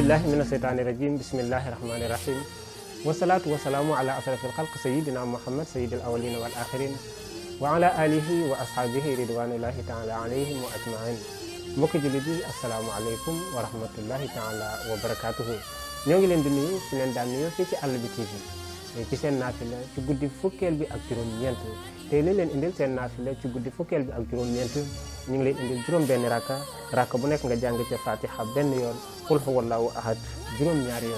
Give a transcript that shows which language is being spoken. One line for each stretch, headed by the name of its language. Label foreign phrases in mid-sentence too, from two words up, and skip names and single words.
Arabic: من الشيطان الرجيم بسم الله الرحمن الرحيم والصلاة والسلام على أشرف الخلق سيدنا محمد سيد الأولين والآخرين وعلى آله وأصحابه رضوان الله تعالى عليهم وأجمعين.
Wolof: mbokki jullit yi asalaamaaleykum
Arabic: ورحمة الله تعالى وبركاته.
Wolof: ñoo ngi leen di nuyu fi leen daan nuyoo fii ci Àll bi TV ci seen naafila ci guddi fukkeel bi ak juróom-ñeent tey li leen indil seen naafila ci guddi fukkeel bi ak juróom-ñeent ñu ngi leen indil juróom benn rakka bu nekk nga jàng ca fatiha benn yoon
Arabic: قل هو الله أحد
Wolof: juróom-ñaari yoon.